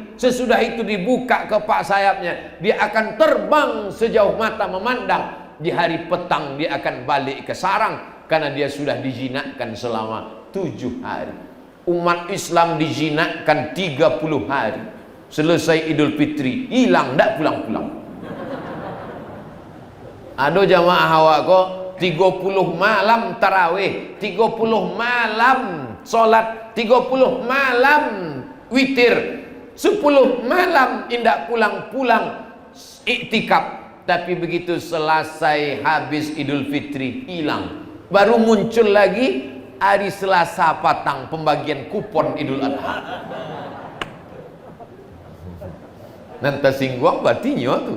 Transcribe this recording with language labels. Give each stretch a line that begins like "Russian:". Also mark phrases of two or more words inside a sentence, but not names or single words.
Indonesian: Sesudah itu dibuka kepak sayapnya, dia akan terbang sejauh mata memandang. di hari petang dia akan balik ke sarang karena dia sudah dijinakkan selama 7 hari. Umat Islam dijinakkan 30 hari. Selesai Idul Fitri, hilang, tak pulang-pulang. Ada jamaah awak kok 30 malam tarawih, 30 malam solat, 30 malam witir, 10 malam indak pulang-pulang iktikaf. Tapi begitu selesai habis Idul Fitri, hilang. Baru muncul lagi hari Selasa patang pembagian kupon Idul Adha. Nanti singgung batinya tu.